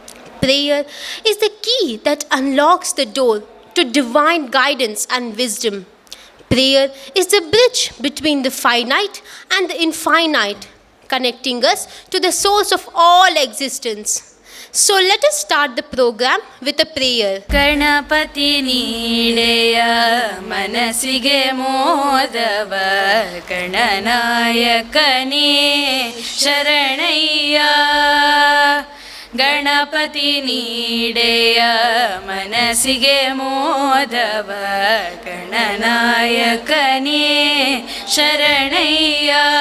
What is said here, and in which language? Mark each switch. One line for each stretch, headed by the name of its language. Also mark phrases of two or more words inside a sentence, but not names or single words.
English: Prayer is the key that unlocks the door to divine guidance and wisdom. Prayer is the bridge between the finite and the infinite, connecting us to the source of all existence. So let us start the program with a prayer.
Kannada: ಗಣಪತಿ ನೀಡೆಯ ಮನಸ್ಸಿಗೆ ಮೋದವ ಗಣನಾಯಕನೇ ಶರಣಯ್ಯ ಗಣಪತಿ ನೀಡೆಯ ಮನಸ್ಸಿಗೆ ಮೋದವ ಗಣನಾಯಕನೇ ಶರಣಯ್ಯ